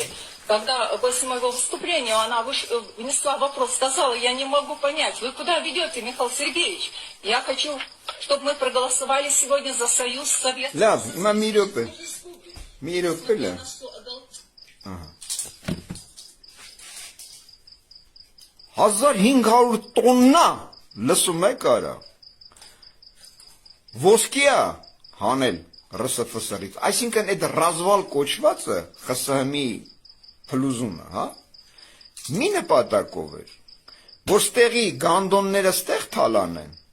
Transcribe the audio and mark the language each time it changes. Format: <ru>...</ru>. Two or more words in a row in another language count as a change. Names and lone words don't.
<ru>Когда после моего выступления она внесла вопрос, сказала, я не могу понять, вы куда ведете, Михаил Сергеевич? Я хочу, чтобы мы проголосовали сегодня за союз Советского Союза. Ага.</ru> <hy>1500 տոննա, լսում եք արա, ոսկիա հանել ՌՍՖՍՐից, այսինքն այդ ռազվալ կոչվածը ԽՍՀՄ-ի փլուզումը, հա, մի նպատակով էր, որ ստեղի գանդոնները ստեղ թալանեն,</hy>